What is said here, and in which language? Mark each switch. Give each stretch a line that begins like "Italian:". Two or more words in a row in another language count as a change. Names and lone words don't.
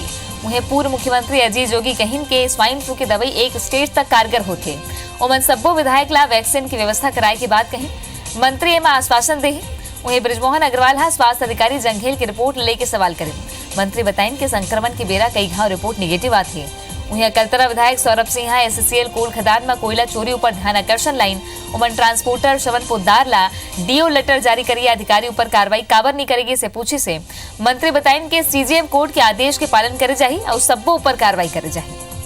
Chhattisgarhi: उन्हें पूर्व मुख्यमंत्री अजीत जोगी कहिन के स्वाइन फ्लू के दवाई एक स्टेज तक कारगर होते। उमन सब्बो विधायक ला वैक्सीन की व्यवस्था कराए की बात कही। मंत्री एमा आश्वासन दे। उन्हें ब्रिजमोहन अग्रवाल हा स्वास्थ्य अधिकारी जंघेल की रिपोर्ट लेके सवाल करे। मंत्री बताइन कि संक्रमण के बेरा कई घाव रिपोर्ट निगेटिव आती है। उन्हें अकलतरा विधायक सौरभ सिंह एससीएल कोल खदान में कोयला चोरी ऊपर ध्यान आकर्षण लाइन उमन ट्रांसपोर्टर शवन पोद्दार ला डीओ लेटर जारी करिए अधिकारी ऊपर कार्रवाई काबर नहीं करेगी से पूछी से मंत्री बताइन के सीजीएम कोर्ट के आदेश के पालन करे जाही और सब्बो ऊपर कार्रवाई करे जाही।